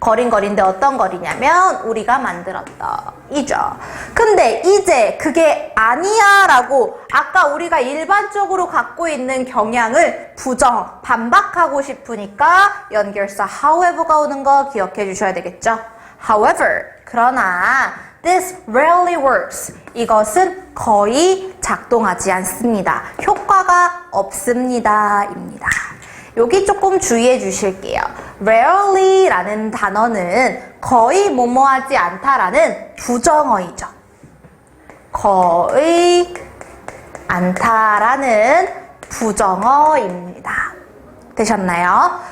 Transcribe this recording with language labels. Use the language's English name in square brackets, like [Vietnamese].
[Korean] 거린데 어떤 거리냐면 우리가 만들었다 이죠. 근데 이제 그게 아니야 라고 아까 우리가 일반적으로 갖고 있는 경향을 부정, 반박하고 싶으니까 연결사 however가 오는 거 기억해 주셔야 되겠죠. [English] However, [Korean] 그러나 [English] this rarely works. [Korean] 이것은 거의 작동하지 않습니다. 효과가 없습니다. 입니다. 여기 조금 주의해 주실게요. rarely라는 단어는 거의 뭐뭐하지 않다라는 부정어이죠. 거의 않다라는 부정어입니다. 되셨나요?